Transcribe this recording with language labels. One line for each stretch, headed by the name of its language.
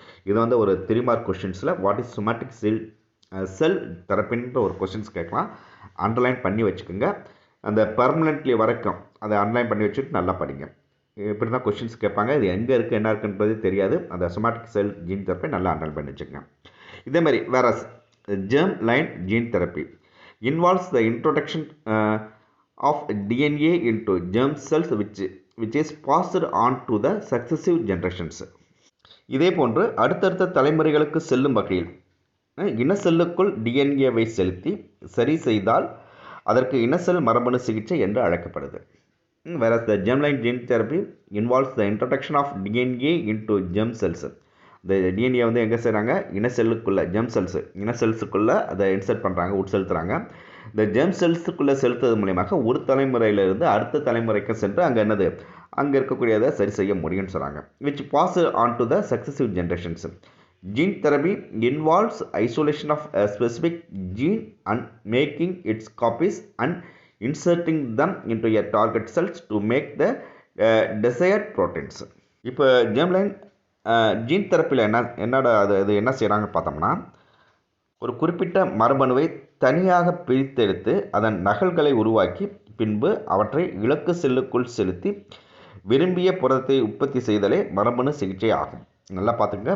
Tamil: இது வந்து ஒரு 3 மார்க் கொஷின்ஸில்
English: what is somatic cell
Tamil: தெரப்பின்ற ஒரு கொஷின்ஸ் கேட்கலாம். அண்டர்லைன் பண்ணி வச்சுக்கோங்க. அந்த பர்மனெண்ட்லி வரைக்கும் அதை அண்டர்லைன் பண்ணி வச்சுட்டு நல்லா படிங்க. இப்படி தான் கொஷின்ஸ் கேட்பாங்க. இது எங்கே இருக்குது என்ன இருக்குன்றது தெரியாது. அந்த சொமாட்டிக் செல் ஜீன் தெரப்பி நல்லா அண்டர்லைன் பண்ணி வச்சுக்கோங்க. இதேமாதிரி வேற
English: germ-line gene therapy involves the introduction of DNA into germ cells which is passed on to the successive generations.
Tamil: இதே போன்று அடுத்தடுத்த தலைமுறைகளுக்கு செல்லும் வகையில் இன செல்லுக்குள் டிஎன்ஏவை செலுத்தி சரி செய்தால் அதற்கு இனசெல் மரபணு சிகிச்சை என்று அழைக்கப்படுது.
English: Whereas the germ-line gene therapy involves the introduction of DNA into germ cells.
Tamil: இந்த டிஎன்ஏ வந்து எங்கே செய்கிறாங்க, இனசெல்லுக்குள்ளே இனசெல்ஸுக்குள்ளே அதை இன்சர்ட் பண்ணுறாங்க, உட்செலுத்துறாங்க. இந்த ஜெர்ம் செல்ஸுக்குள்ளே செலுத்துறது மூலியமாக ஒரு தலைமுறையிலிருந்து அடுத்த தலைமுறைக்கு சென்று அங்கே இருக்கக்கூடியதை சரி செய்ய முடியும்னு சொல்கிறாங்க.
English: which pass on to the successive generations. Gene therapy involves isolation of a specific gene and making its copies and inserting them into a target cells to make the desired proteins.
Tamil: இப்போ germ-line gene தெரப்பியில் என்ன செய்கிறாங்க பார்த்தோம்னா, ஒரு குறிப்பிட்ட மரபணுவை தனியாக பிரித்தெடுத்து அதன் நகல்களை உருவாக்கி பின்பு அவற்றை இலக்கு செல்லுக்குள் செலுத்தி விரும்பிய புரதத்தை உற்பத்தி செய்தலே மரபணு சிகிச்சை ஆகும். நல்லா பார்த்துக்கங்க.